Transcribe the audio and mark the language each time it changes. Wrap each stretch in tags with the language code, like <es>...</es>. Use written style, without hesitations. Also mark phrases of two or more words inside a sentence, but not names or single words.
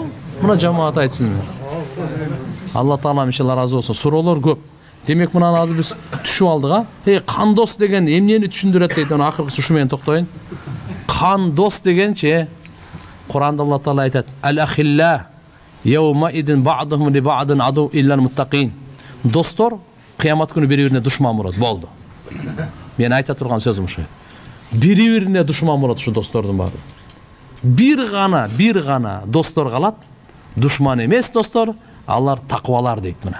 <ky>Мына жамаат айтсын. Алла Таала иншалла разы болсун. Суроолор көп. Демек мынаны азыр биз түшүп алдык, кан дос деген эмнени түшүндүрөт дейт, аны акыркысы ушу менен токтоюн. Кан дос дегенчи Куранда Алла Таала айтат:</ky> <ar>"الأخلاء يومئذ بعضهم لبعض عدو إلا المتقين."</ar> <ky>Достор кыямат күнү бири-бирине душман болот. Болду. Мен айта турган сөзүм ушу. Бири-бирине душман болот ушу достордун баары. Бир гана достор калат. Душман эмес достор, алар таквалар дейт мына.</ky>